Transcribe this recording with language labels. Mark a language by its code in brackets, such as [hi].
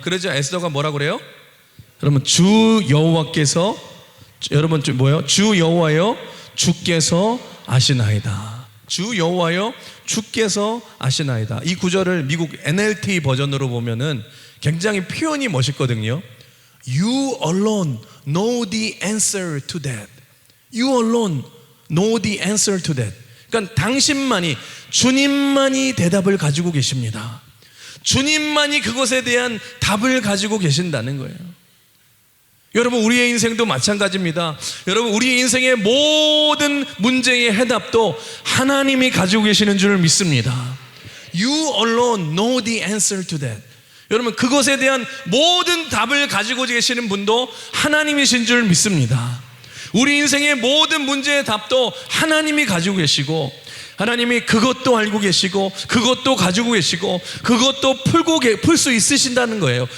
[ko] 그러자 에스더가 뭐라고 그래요? 여러분 주 여호와께서, 여러분 뭐예요? 주 여호와여 주께서 아시나이다. 주 여호와여 주께서 아시나이다. 이 구절을 미국 NLT 버전으로 보면은 굉장히 표현이 멋있거든요. [en] You alone know the answer to that. You alone know the answer to that. [ko] 그러니까 당신만이, 주님만이 대답을 가지고 계십니다. 주님만이 그것에 대한 답을 가지고 계신다는 거예요. 여러분 우리의 인생도 마찬가지입니다. 여러분 우리 인생의 모든 문제의 해답도 하나님이 가지고 계시는 줄 믿습니다. [en] You alone know the answer to that. [ko] 여러분 그것에 대한 모든 답을 가지고 계시는 분도 하나님이신 줄 믿습니다. 우리 인생의 모든 문제의 답도 하나님이 가지고 계시고, 하나님이 그것도 알고 계시고 그것도 가지고 계시고 그것도 풀 수 있으신다는 거예요.